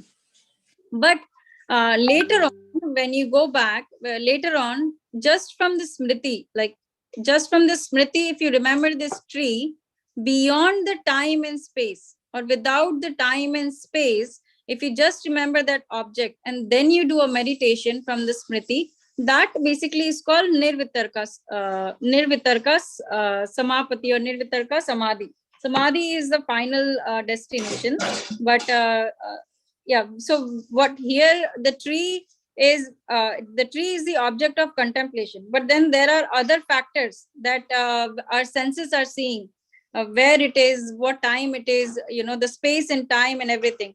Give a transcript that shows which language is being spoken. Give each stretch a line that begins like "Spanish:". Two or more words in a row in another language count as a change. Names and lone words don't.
English: But later on, when you go back later on, just from the smriti, if you remember this tree, beyond the time and space, or without the time and space, if you just remember that object and then you do a meditation from the smriti, that basically is called
Sanskrit: nirvitarka samapati
English: or
Sanskrit: nirvitarka samadhi.
English: Samadhi is the final destination, but yeah. So what here, the tree is the object of contemplation, but then there are other factors that our senses are seeing, where it is, what time it is, the space and time and everything.